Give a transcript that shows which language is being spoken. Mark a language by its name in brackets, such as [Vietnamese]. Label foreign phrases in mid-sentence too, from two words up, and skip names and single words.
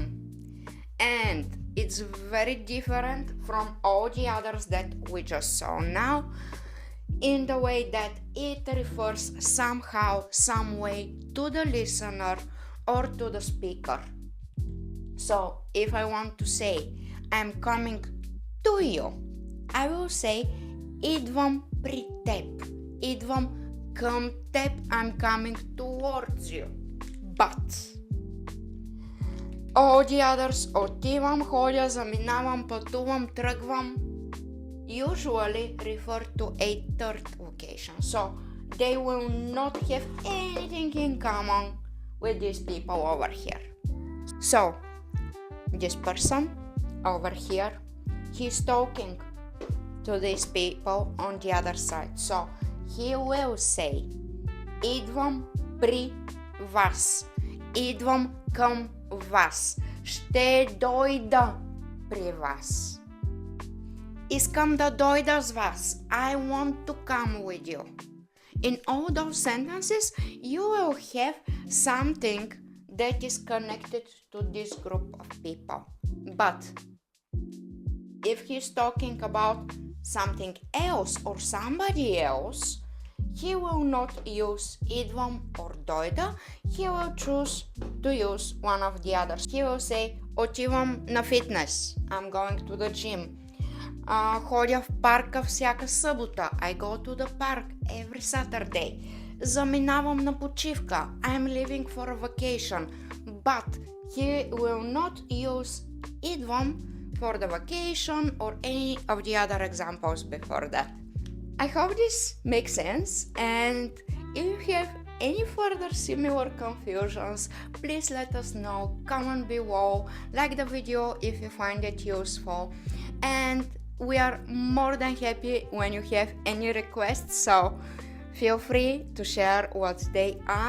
[English] And it's very different from all the others that we just saw now, in the way that it refers somehow, some way to the listener or to the speaker. So if I want to say I'm coming to you, I will say [Bulgarian] идвам при теб. Идвам към теб. [English] I'm coming towards you. But all the others, [Bulgarian] отивам, ходя, заминавам, пътувам, тръгвам, [English] usually refer to a third location. So they will not have anything in common with these people over here. So this person over here, he's talking to these people on the other side. So he will say [Bulgarian] идвам при вас. Идвам към вас. Ще дойда при вас. Искам да дойда с вас. [English] I want to come with you. In all those sentences, you will have something that is connected to this group of people. But if he's talking about something else or somebody else, he will not use идвам or дойда. He will choose to use one of the others. He will say [Bulgarian] отивам на фитнес. [English] I'm going to the gym. [Bulgarian] Ходя в парка всяка събота. [English] I go to the park every Saturday. [Bulgarian] Заминавам на почивка. [English] I'm leaving for a vacation. But he will not use идвам for the vacation or any of the other examples before that. I hope this makes sense, and if you have any further similar confusions, please let us know, comment below, like the video if you find it useful, and we are more than happy when you have any requests, so feel free to share what they are.